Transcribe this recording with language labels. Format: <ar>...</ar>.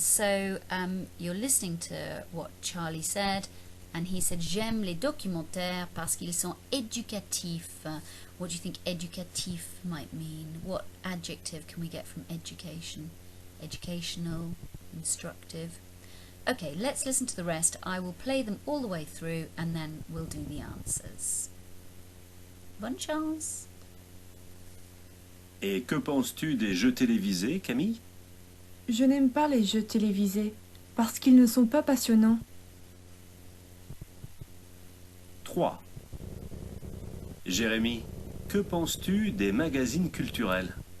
<en>So you're listening to what Charlie said, and he said</en> <fr>j'aime les documentaires parce qu'ils sont éducatifs.</fr> <en>What do you think éducatif might mean? What adjective can we get from education? Educational, instructive. Okay, let's listen to the rest. I will play them all the way through and then we'll do the answers.</en> <fr>Bonne chance. Et que penses-tu des jeux télévisés, Camille? Je n'aime pas les jeux télévisés parce qu'ils ne sont pas passionnants. 3. Jérémy, que penses-tu des magazines culturels?</fr>